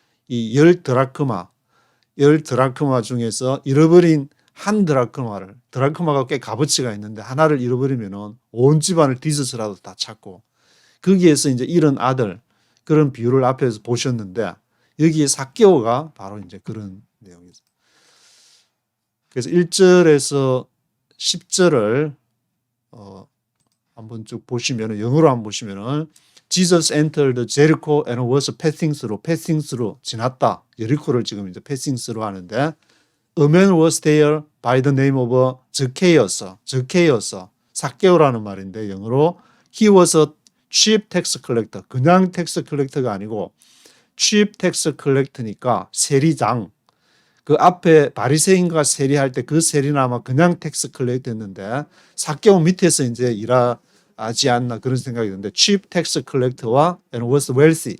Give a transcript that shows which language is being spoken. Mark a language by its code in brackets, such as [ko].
[ko] 이 10드라크마 중에서 잃어버린 한 드라크마가 꽤 값어치가 있는데 하나를 잃어버리면 온 집안을 뒤져서라도 다 찾고 거기에서 이제 잃은 아들 그런 비유를 앞에서 보셨는데 여기에 삭개오가 바로 이제 그런 내용이죠. 그래서 1절에서 10절을 한번 쭉 보시면은 영어로 한번 보시면은 [en] Jesus entered Jericho and was passing through [ko] 지났다. 여리코를 지금 이제 [en] passing through 하는데 A man was there by the name of Zacchaeus. [ko] 삭개오라는 말인데 영어로 [en] he was a cheap tax collector. [ko] 그냥 텍스 컬렉터가 아니고 [en] cheap tax collector [ko] 니까 세리장. 그 앞에 바리새인과 세리할 때 그 세리는 아마 그냥 텍스 컬렉터였는데 삭개오 밑에서 이제 일하지 않나 그런 생각이 드는데 [en] cheap tax collector [ko] 와 [en] and was wealthy.